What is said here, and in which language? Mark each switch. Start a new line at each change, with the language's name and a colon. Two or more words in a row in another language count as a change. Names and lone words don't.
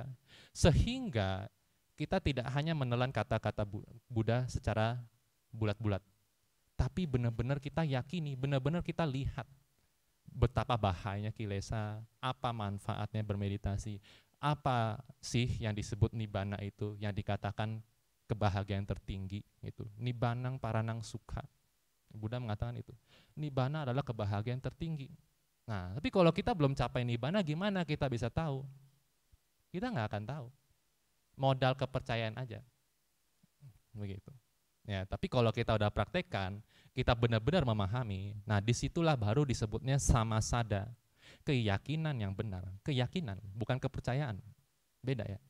Indonesian: Sehingga kita tidak hanya menelan kata-kata Buddha secara bulat-bulat, tapi benar-benar kita yakini, benar-benar kita lihat betapa bahayanya kilesa, apa manfaatnya bermeditasi, apa sih yang disebut nibbana itu, yang dikatakan kebahagiaan tertinggi itu,
Pali: nibbanang paranang sukha.
Indonesian: Buddha mengatakan itu. Nibbana adalah kebahagiaan tertinggi. Nah, tapi kalau kita belum capai nibbana, gimana kita bisa tahu? Kita nggak akan tahu. Modal kepercayaan aja. Begitu. Ya, tapi kalau kita udah praktekkan, kita benar-benar memahami, nah disitulah baru disebutnya samasada, keyakinan yang benar, keyakinan, bukan kepercayaan, beda ya.